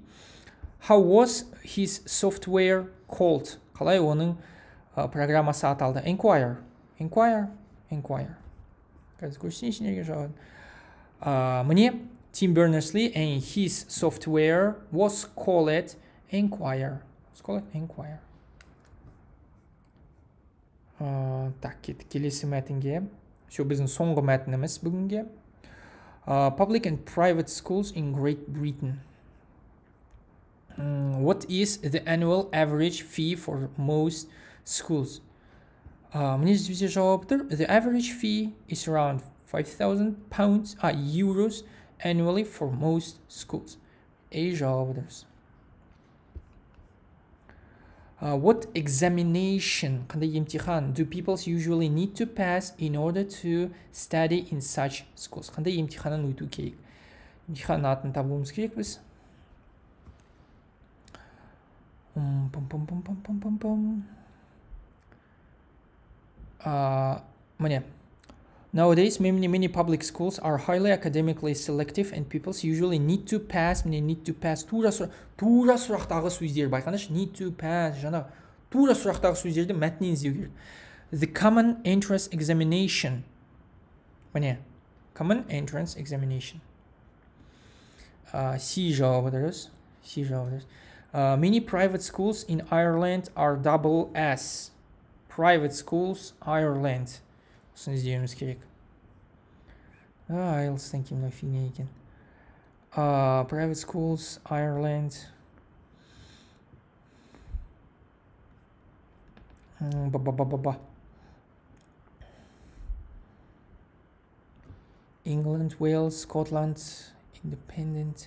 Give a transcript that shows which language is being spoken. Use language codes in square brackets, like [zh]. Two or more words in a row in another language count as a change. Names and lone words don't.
[en] How was his software called? [kk] Қалай оның программасы аталды? [en] Enquire. [kk] Қазір көрсетейінші неге жауабын. [en] Міне Tim Berners-Lee and his software was called Enquire. [kk] Так, келесі мәтінге. Все, біздің соңғы мәтініміз бүгінге. [en] Public and private schools in Great Britain. What is the annual average fee for most schools? [kk] Міне бізде жауап тұр. [en] The average fee is around 5,000 euros annually for most schools. [kk] A жауабы дұрыс. [en] What examination, [kk] қандай емтихан, [en] do people usually need to pass in order to study in such schools? [kk] Қандай емтиханнан өту керек? Емтихан атын табуымыз керек біз. Міне. [en] Nowadays, many public schools are highly academically selective and people usually need to pass. Need to pass. [kk] Тура сұрақтағы сөздер байқаныш. [en] Need to pass. [kk] Жаңа тура сұрақтағы сөздерді мәтінен іздеу керек. [en] The common entrance examination. [kk] Міне. [en] Common entrance examination. [kk] C жауабы дұрыс. C жауабы дұрыс. [en] Many private schools in Ireland are double S. Private schools, Ireland. [kk] Осыны іздеуіміз керек. IELTS-тан кейін мына фигня екен. [en] Private schools, Ireland. England, Wales, Scotland, independent.